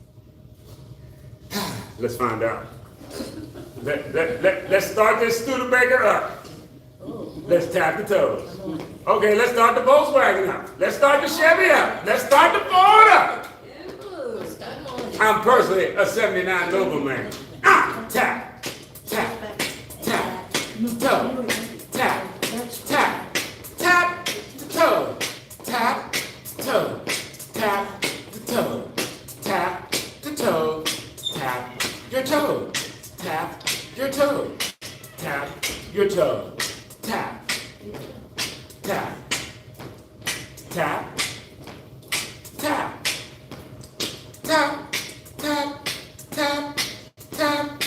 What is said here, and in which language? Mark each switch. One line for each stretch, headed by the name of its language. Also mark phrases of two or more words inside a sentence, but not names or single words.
English: Let's find out. Let's start this Studebaker up. Let's tap the toes. Okay, let's start the Volkswagen up. Let's start the Chevy up. Let's start the Ford up. I'm personally a 79 Nobleman. Tap, tap, tap, toe, tap, tap, tap the toe, tap, toe, tap the toe, tap the toe, tap your toe, tap your toe, tap your toe, tap, tap, tap, tap, tap, tap, tap, tap.